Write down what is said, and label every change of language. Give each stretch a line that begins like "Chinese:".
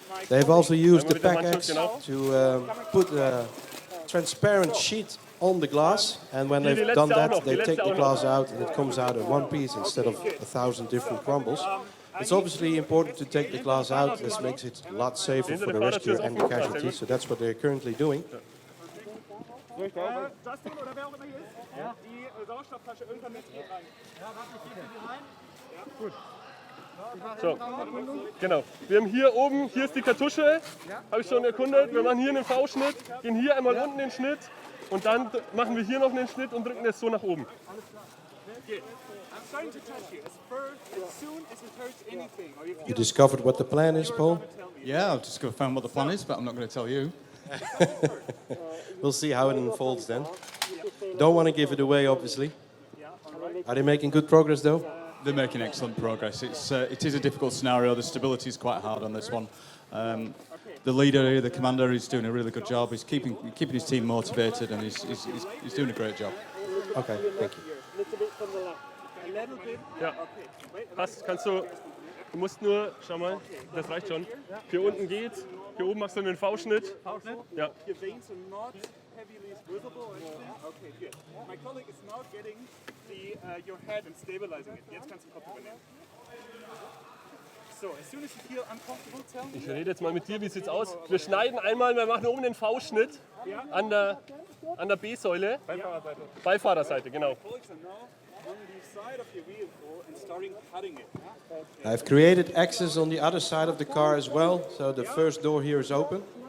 English: They've also used the pack axe to put a transparent sheet on the glass, and when they've done that, they take the glass out, and it comes out in one piece instead of 1,000 different crumbles. It's obviously important to take the glass out. This makes it a lot safer for the rescue and the casualty, so that's what they're currently doing.
German: Justin oder wer auch immer hier ist, die Sauerstofftasche irgendwann mit hier rein. Ja, gut. So, genau. Wir haben hier oben, hier ist die Kartusche, habe ich schon erkundet. Wir machen hier einen V-Schnitt, gehen hier einmal unten den Schnitt und dann machen wir hier noch einen Schnitt und drücken das so nach oben.
English: I'm starting to touch you. As soon as it hurts anything, or you You discovered what the plan is, Paul? Yeah, I've just got to find what the plan is, but I'm not going to tell you. We'll see how it unfolds then. Don't want to give it away, obviously. Are they making good progress, though? They're making excellent progress. It is a difficult scenario. The stability is quite hard on this one. The leader, the commander, is doing a really good job. He's keeping his team motivated, and he's doing a great job. Okay, thank you.
German: Ja, passt, du musst nur, schau mal, das reicht schon. Hier unten geht's, hier oben machst du einen V-Schnitt. Ja.
English: your veins are not heavily visible or anything. Okay, good. My colleague is now getting your head and stabilizing it.
German: Jetzt kannst du den Kopf übernehmen.
English: So, as soon as you feel uncomfortable, tell me.
German: Ich rede jetzt mal mit dir, wie sieht's aus? Wir schneiden einmal, wir machen oben den V-Schnitt an der B-Säule. Beifahrerseite, genau.
English: on the side of your vehicle and starting cutting it. I've created access on the other side of the car as well, so the first door here is open.